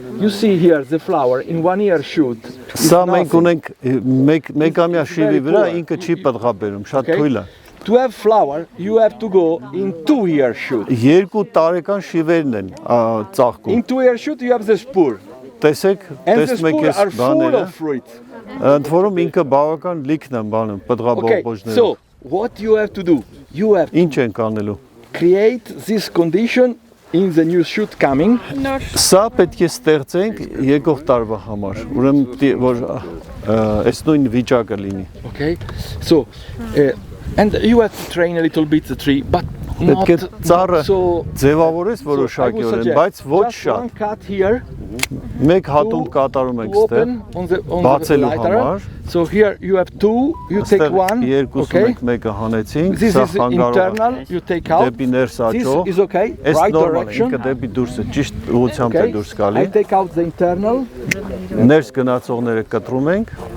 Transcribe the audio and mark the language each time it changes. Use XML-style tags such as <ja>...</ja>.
<en>You see here the flower in 1 year shoot.</en> <hy>Սա մենք ունենք մեկամյա շիվի վրա ինքը չի պատղաբերում, շատ թույլ է։</hy> <en>To have flower, you have to go in 2 year shoot.</en> <hy>Երկու տարեկան շիվերն են ծաղկում։</hy> <en>In 2 year shoot you have the spore.</en> <hy>Տեսեք, տեսնում եք այս բաները։ Ընդ որում ինքը բավական լիքն են բանում, պատղաբողջները։</hy> <en>So, what you have to do? You have</en> <hy>Ինչ ենք անելու։</hy> <en>create this condition in the new shoot coming.</en> <hy>Սա պետք է ստեղծենք եկող տարվա համար։ Ուրեմն որ այս նույն վիճակը լինի։</hy> <en>Okay. So, and you have to train a little bit the tree, but</en> <hy>Պետք է ծառը ձևավորես որոշակիորեն, բայց ոչ շատ։ Մեկ հատում կատարում ենք ստեղ բացելու համար։</hy> <en>So here you have two, you take one,</en> <hy>okay? Մեկը հանեցինք,</hy> <en>this is internal, you take out, this is okay, right direction.</en> <hy>Ինքը դեպի դուրս է, ճիշտ ուղղությամբ է դուրս գալի։</hy> <en>I take out the internal.</en> <hy>Ներս գնացողները կտրում ենք։</hy>